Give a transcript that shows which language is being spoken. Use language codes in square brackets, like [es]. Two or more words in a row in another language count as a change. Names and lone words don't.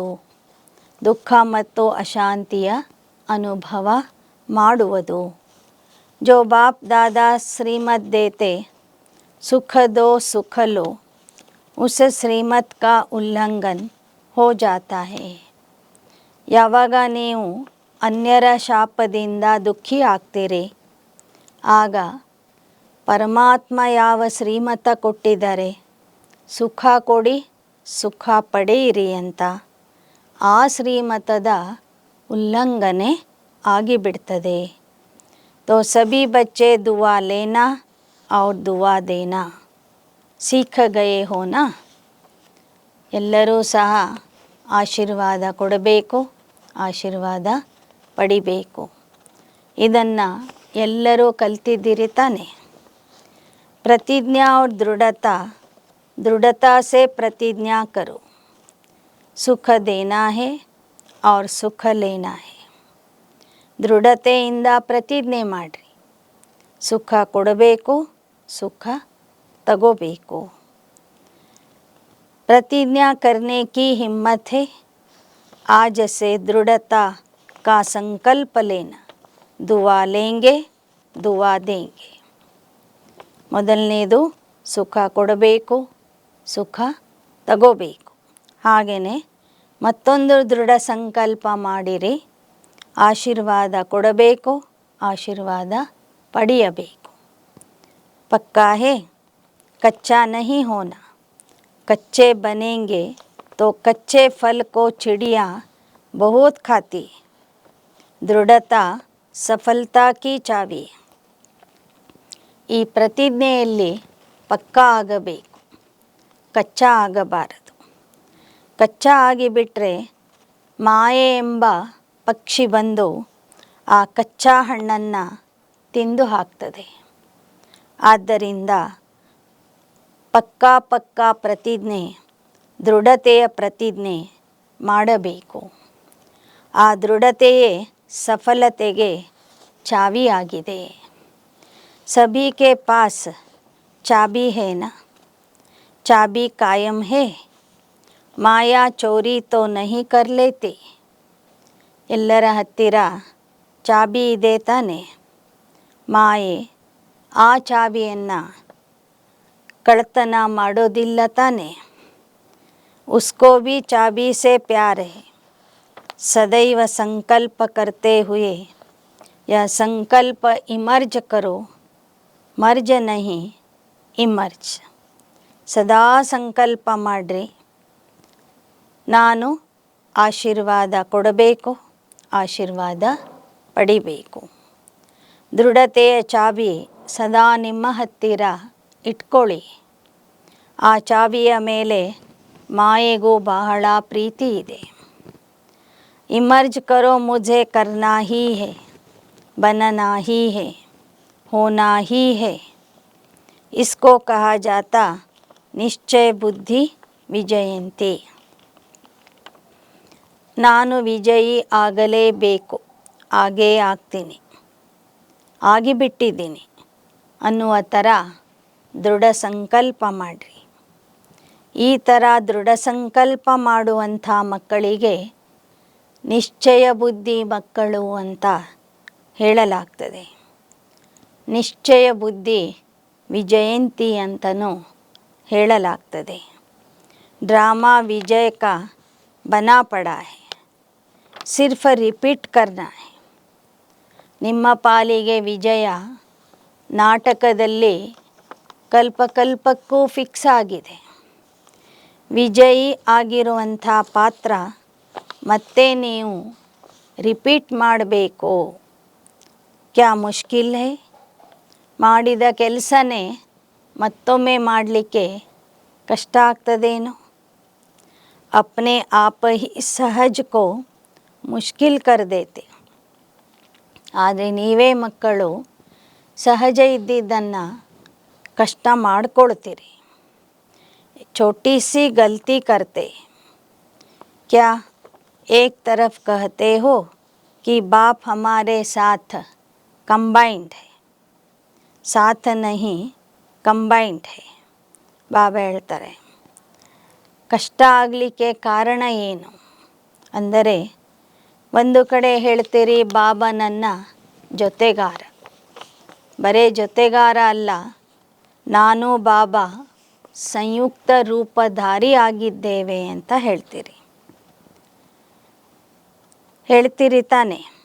[kn] ದುಃಖ ಮತ್ತು ಅಶಾಂತಿಯ ಅನುಭವ ಮಾಡುವುದು. [hi] जो बाप दादा श्रीमत देते सुख दो सुख लो, उस श्रीमत का उल्लंघन हो जाता है. [kn] ಯಾವಾಗ ನೀವು ಅನ್ಯರ ಶಾಪದಿಂದ ದುಃಖಿ ಆಗ್ತೀರಿ ಆಗ ಪರಮಾತ್ಮ ಯಾವ ಶ್ರೀಮತ ಕೊಟ್ಟಿದ್ದಾರೆ, ಸುಖ ಕೊಡಿ ಸುಖ ಪಡೆಯಿರಿ ಅಂತ, ಆ ಶ್ರೀಮತದ ಉಲ್ಲಂಘನೆ ಆಗಿಬಿಡ್ತದೆ. [hi] तो सभी बच्चे दुआ लेना और दुआ देना सीख गए हो ना. [kn] ಎಲ್ಲರೂ ಸಹ ಆಶೀರ್ವಾದ ಕೊಡಬೇಕು, ಆಶೀರ್ವಾದ ಪಡಿಬೇಕು. ಇದನ್ನು ಎಲ್ಲರೂ ಕಲ್ತಿದ್ದೀರಿ ತಾನೆ. [hi] प्रतिज्ञा और दृढ़ता, दृढ़ता से प्रतिज्ञा करो. सुख देना है और सुख लेना है. [kn] ದೃಢತೆಯಿಂದ ಪ್ರತಿಜ್ಞೆ ಮಾಡಿರಿ. ಸುಖ ಕೊಡಬೇಕು, ಸುಖ ತಗೋಬೇಕು. [hi] प्रतिज्ञा करने की हिम्मत है. आज से दृढ़ता का संकल्प लेना. दुआ लेंगे दुआ देंगे. [kn] ಮೊದಲನೇದು ಸುಖ ಕೊಡಬೇಕು, ಸುಖ ತಗೋಬೇಕು. ಹಾಗೆಯೇ ಮತ್ತೊಂದು ದೃಢ ಸಂಕಲ್ಪ ಮಾಡಿರಿ, ಆಶೀರ್ವಾದ ಕೊಡಬೇಕು, ಆಶೀರ್ವಾದ ಪಡೆಯಬೇಕು. [hi] पक्का है, कच्चा नहीं होना। कच्चे बनेंगे तो कच्चे फल को चिड़िया बहुत खाती। दृढ़ता सफलता की चाबी. [kn] ಈ ಪ್ರತಿಜ್ಞೆಯಲ್ಲಿ ಪಕ್ಕಾ ಆಗಬೇಕು, ಕಚ್ಚಾ ಆಗಬಾರದು. ಕಚ್ಚಾ ಆಗಿಬಿಟ್ರೆ ಮಾಯೆ ಎಂಬ ಪಕ್ಷಿ ಬಂದು ಆ ಕಚ್ಚಾ ಹಣ್ಣನ್ನು ತಿಂದು ಹಾಕ್ತದೆ. ಆದ್ದರಿಂದ ಪಕ್ಕಾ ಪ್ರತಿಜ್ಞೆ, ದೃಢತೆಯ ಪ್ರತಿಜ್ಞೆ ಮಾಡಬೇಕು. ಆ ದೃಢತೆಯೇ ಸಫಲತೆಗೆ ಚಾವಿಯಾಗಿದೆ. [hi] सभी के पास चाबी है ना, चाबी कायम है, माया चोरी तो नहीं कर लेते. [kn] ಎಲ್ಲರ ಹತ್ತಿರ ಚಾಬಿ ಇದೆ ತಾನೆ, ಮಾಯೆ ಆ ಚಾಬಿಯನ್ನು ಕಳ್ಳತನ ಮಾಡೋದಿಲ್ಲ ತಾನೆ. [hi] उसको भी चाबी से प्यार है, सदैव संकल्प करते हुए यह संकल्प इमर्ज करो, मर्ज नहीं इमर्ज. [kn] ಸದಾ ಸಂಕಲ್ಪ ಮಾಡ್ರಿ, ನಾನು ಆಶೀರ್ವಾದ ಕೊಡಬೇಕು, ಆಶೀರ್ವಾದ ಪಡಿಬೇಕು. ದೃಢತೆಯ ಚಾಬಿ ಸದಾ ನಿಮ್ಮ ಹತ್ತಿರ ಇಟ್ಕೊಳ್ಳಿ. ಆ ಚಾಬಿಯ ಮೇಲೆ ಮಾಯೆಗೂ ಬಹಳ ಪ್ರೀತಿ ಇದೆ. [hi] इमर्ज करो, मुझे करना ही है, बनना ही है, होना ही है. इसको कहा जाता निश्चय बुद्धि विजयंती. [kn] ನಾನು ವಿಜಯಿ ಆಗಲೇಬೇಕು, ಆಗೇ ಆಗ್ತೀನಿ, ಆಗಿಬಿಟ್ಟಿದ್ದೀನಿ ಅನ್ನುವ ಥರ ದೃಢ ಸಂಕಲ್ಪ ಮಾಡಿರಿ. ಈ ಥರ ದೃಢ ಸಂಕಲ್ಪ ಮಾಡುವಂಥ ಮಕ್ಕಳಿಗೆ ನಿಶ್ಚಯ ಬುದ್ಧಿ ಮಕ್ಕಳು ಅಂತ ಹೇಳಲಾಗ್ತದೆ. ನಿಶ್ಚಯ ಬುದ್ಧಿ ವಿಜಯಂತಿ ಅಂತಲೂ ಹೇಳಲಾಗ್ತದೆ. [hi] ड्रामा विजय का बना पड़ा है, सिर्फ रिपीट करना है. [kn] ನಿಮ್ಮ ಪಾಲಿಗೆ ವಿಜಯ ನಾಟಕದಲ್ಲಿ ಕಲ್ಪಕ್ಕೂ ಫಿಕ್ಸ್ ಆಗಿದೆ. ವಿಜಯಿ ಆಗಿರುವಂಥ ಪಾತ್ರ ಮತ್ತೆ ನೀವು ರಿಪೀಟ್ ಮಾಡಬೇಕು. [hi] क्या मुश्किल है, [kn] ಮಾಡಿದ ಕೆಲಸನೇ ಮತ್ತೊಮ್ಮೆ ಮಾಡಲಿಕ್ಕೆ ಕಷ್ಟ ಆಗ್ತದೇನೋ. [hi] अपने आप ही सहज को मुश्किल कर देते. [kn] ಆದರೆ ನೀವೇ ಮಕ್ಕಳು ಸಹಜ ಇದ್ದಿದ್ದನ್ನು ಕಷ್ಟ ಮಾಡಿಕೊಳ್ತೀರಿ. [hi] छोटी सी गलती करते, क्या एक तरफ कहते हो कि बाप हमारे साथ कंबाइंड है, साथ नहीं कंबाइंड है. [kn] ಬಾಬಾ ಹೇಳ್ತಾರೆ, ಕಷ್ಟ ಆಗಲಿಕ್ಕೆ ಕಾರಣ ಏನು ಅಂದರೆ, ಒಂದು ಕಡೆ ಹೇಳ್ತೀರಿ ಬಾಬಾ ನನ್ನ ಜೊತೆಗಾರ, ಬರೇ ಜೊತೆಗಾರ ಅಲ್ಲ, ನಾನು ಬಾಬಾ ಸಂಯುಕ್ತ ರೂಪಧಾರಿ ಆಗಿದ್ದೇವೆ ಅಂತ ಹೇಳ್ತೀರಿ ತಾನೆ.